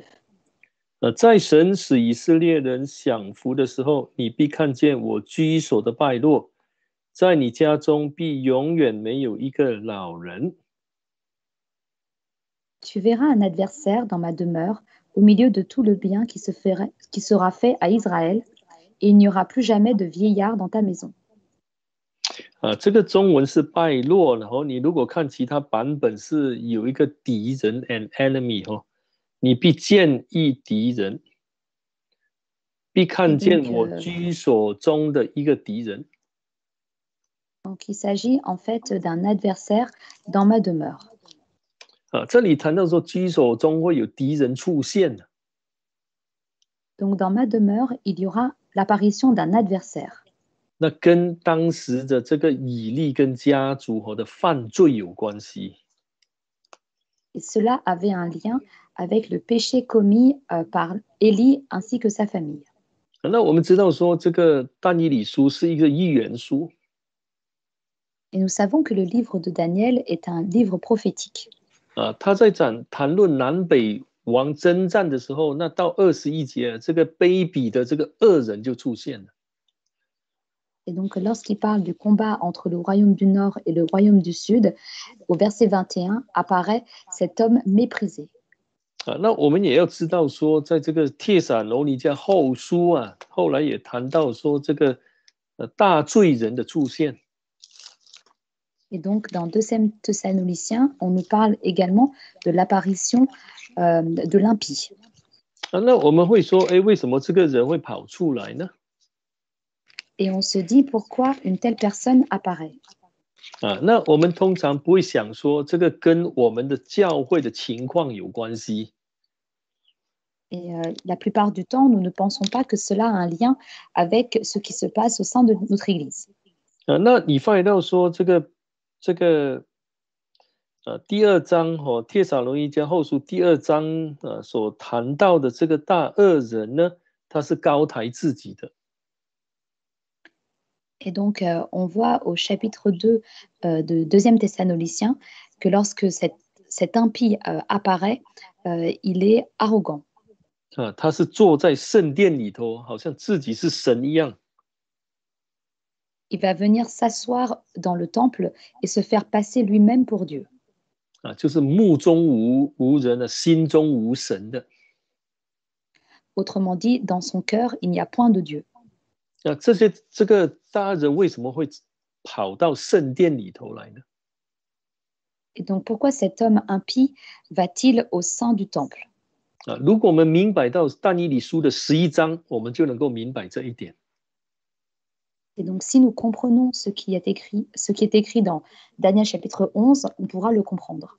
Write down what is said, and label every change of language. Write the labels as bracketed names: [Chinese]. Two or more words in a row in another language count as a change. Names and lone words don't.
[Chinese] 在神使以色列人享福的时候，你必看见我居所的败落，在你家中必永远没有一个老人。 [French] Tu verras un adversaire dans ma demeure, au milieu de tout le bien qui sera fait à Israël, et il n'y aura plus jamais de vieillard dans ta maison. [Chinese] 这个中文是败落，然后你如果看其他版本是有一个敌人 [English] an enemy [Chinese] 你必见一敌人，必看见我居所中的一个敌人。 [French] Donc il s'agit en fait d'un adversaire dans ma demeure. [Chinese] 这里谈到说居所中会有敌人出现。 [French] Donc dans ma demeure, il y aura l'apparition d'un adversaire. [Chinese] 那跟当时的这个以利跟家族的犯罪有关系。 [French] Et cela avait un lien avec le péché commis par Élie ainsi que sa famille. [Chinese] 那我们知道说这个但以理书是一个预言书。 [French] Et nous savons que le livre de Daniel est un livre prophétique. [Chinese] 他在谈论南北王征战的时候，那到21节，这个卑鄙的这个恶人就出现了。 [French] Et donc, lorsqu'il parle du combat entre le royaume du Nord et le royaume du Sud, au verset 21, apparaît cet homme méprisé. [Chinese] 那我们也要知道说，在这个帖撒罗尼迦后书后来也谈到说这个大罪人的出现。 [French] Et donc, dans 2 Thessaloniciens, on nous parle également de l'apparition de l'impie. [Chinese] 那我们会说，为什么这个人会跑出来呢？ [French] Et on se dit pourquoi une telle personne apparaît. [Chinese] 那我们通常不会想说这个跟我们的教会的情况有关系。 [French] Et la plupart du temps, nous ne pensons pas que cela a un lien avec ce qui se passe au sein de notre Église. [Chinese] 那你发现到说这个第二章帖撒罗尼迦后书第2章所谈到的这个大恶人呢，他是高抬自己的。 [French] Et donc, on voit au chapitre 2 de 2 Thessaloniciens que lorsque cet impie apparaît, il est arrogant. [Chinese] 他是坐在圣殿里头，好像自己是神一样。 [French] Il va venir s'asseoir dans le temple et se faire passer lui-même pour Dieu. [Chinese] 就是目中无人的，心中无神的。 [French] Autrement dit, dans son cœur, il n'y a point de Dieu. [Chinese] 这个大人为什么会跑到圣殿里头来呢？ [French] Et donc, pourquoi cet homme impie va-t-il au sein du temple? [Chinese] 如果我们明白到但以理书的11章，我们就能够明白这一点。 [French] Et donc, si nous comprenons ce qui est écrit dans Daniel chapitre 11, on pourra le comprendre.